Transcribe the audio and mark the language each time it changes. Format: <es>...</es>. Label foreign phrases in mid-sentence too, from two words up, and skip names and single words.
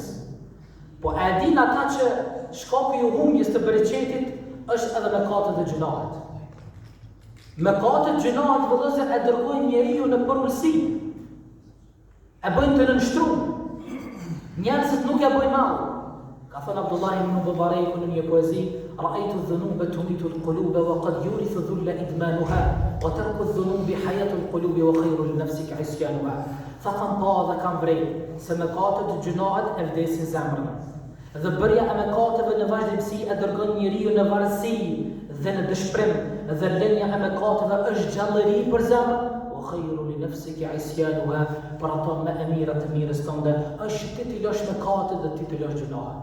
<sq>Po a din ata që shkaku i humbjes të bereqetit është edhe mëkatet e gjinahet? Mëkatet e gjinahet vëllezër e dërgojnë njeriu në përullsi. E bëjnë të nënshtruar. Njerëzit nuk ja bëjnë mal. Ka thënë Abdullah ibn Mubarak në një poezi:</sq> <ar>"رأيت الذنوب تميت القلوب وقد يورث الذل إدمانها وترك الذنوب حياة القلوب وخير لنفسك عصيانها."</ar> <sq>Fa kam pa dhe kam vrej se mëkatet e gjunahet e vdesin zemrën. Dhe bërja e mëkateve në vazhdimsi e dërgon njeriu në varësi dhe në dëshpërim, dhe lënia e mëkateve është gjallëri për zemrën.</sq> <ar>وخير لنفسك عصيانها,</ar> <sq>për ato më e mira të mirës tënde është ti të lësh mëkatet dhe ti të lësh gjunahet.</sq>